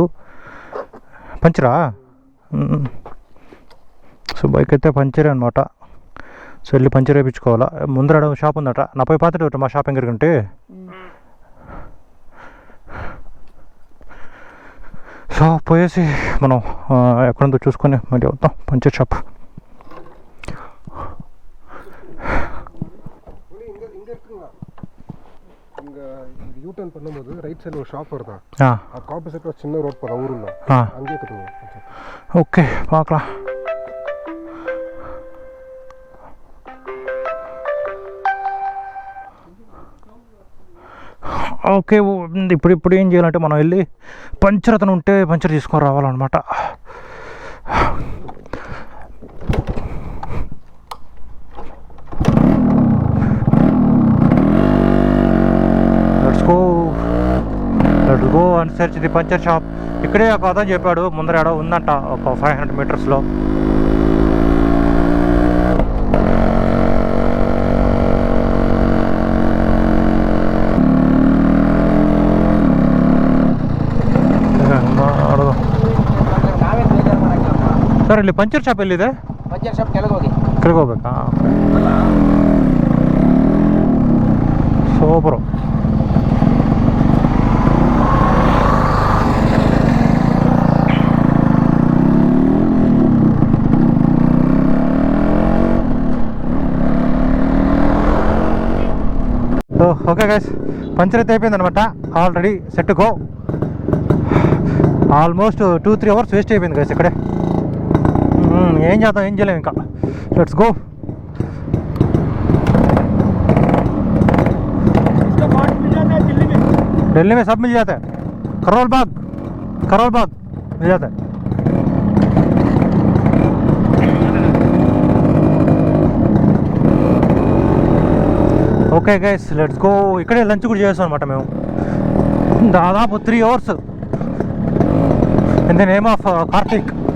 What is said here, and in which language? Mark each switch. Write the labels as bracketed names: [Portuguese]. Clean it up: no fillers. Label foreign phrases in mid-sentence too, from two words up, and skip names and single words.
[Telugu] పంచరా? సో బైక్ అయితే పంచరే అనమాట. సో వెళ్ళి పంచర్ వేయించుకోవాలా. ముందర షాప్ ఉందట, నా పోయి పాత మా షాప్ ఎంగరికంటే. సో పోయేసి మనం ఎక్కడుందో చూసుకొని మళ్ళీ వద్దాం [English] puncture shop. [Tamil] யூட்டர்ன் பண்ணும்போது [English] right side [Tamil] ஒரு ஷாப் வருதா, அதுக்கு ஆப்போசிட்டில் ஒரு சின்ன ரோட் போகிறோம் ஊருல, அங்கேயே கட்டுங்க. ஓகே பார்க்கலாம். [Telugu] ఓకే, ఇప్పుడు ఏం చేయాలంటే మనం వెళ్ళి పంచర్ అతను ఉంటే పంచర్ తీసుకొని రావాలన్నమాట. [English] let's go and search the puncture shop. [Telugu] ఇక్కడే ఒక అతను చెప్పాడు ముందర ఏడో ఉందంట, ఒక 500 మీటర్స్లో. [Kannada] ಸರ್ ಇಲ್ಲಿ [English] puncture shop [Kannada] ಎಲ್ಲಿದೆ? [English] puncture shop [Kannada] ಕೆಳಗೆ ಹೋಗಿ. ಕೆಳಗೆ ಹೋಗ್ಬೇಕಾ? ಸೂಪರು. [English] okay guys, [Telugu] పంచర్ అయితే అయిపోయింది అనమాట. [English] already set go. [Telugu] ఆల్మోస్ట్ [English] 2-3 hours waste [Telugu] అయిపోయింది గైస్ ఇక్కడే. ఏం చేద్దాం, ఏం చేయలేము ఇంకా. [English] let's go. [Hindi] दिल्ली में सब मिल जाता है. करोल बाग मिल जाता है. [English] okay guys, let's go. [Telugu] ఇక్కడే లంచ్ కూడా చేస్తాం అనమాట మేము. దాదాపు [English] 3 hours in the name of Karthik.